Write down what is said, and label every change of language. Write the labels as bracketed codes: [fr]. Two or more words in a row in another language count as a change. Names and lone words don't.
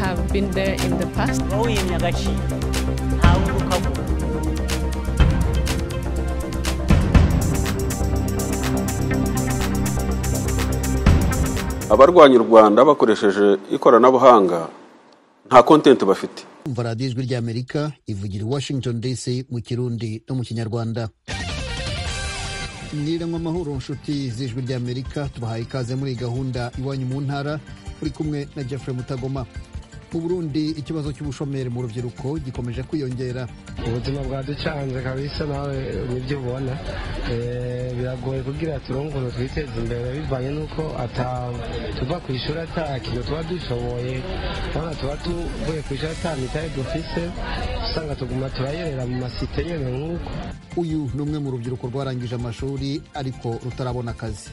[en] been there in the past. [rw] Abarwanya u Rwanda bakoresheje ikoranabuhanga nta content bafite. Umva radiyo ijwi ry'Amerika ivugira Washington DC mu Kirundi no mu Kinyarwanda. Mwiriwe amahoro nshuti z'ijwi ry'Amerika, tubahaye ikaze muri gahunda iwanyu mu ntara, uri kumwe na Jeffrey Mutagoma. Mu Burundi ikibazo cy'ubushomeri mu rubyiruko gikomeje kwiyongera. [rn] Ubuzima bwaducanze kabisa, nawe nibyo ubona. Biragoye kugira turongo twiteze imbere bivanye nuko tuva ku ishuri atakintu tuba dushoboye, kandi tuba tuvuye ku ishuri atamitaye dufise, usanga tuguma turayerera mu masite nyene nk'uko. [rw] Uyu ni umwe mu rubyiruko rwarangije amashuri ariko rutarabona akazi.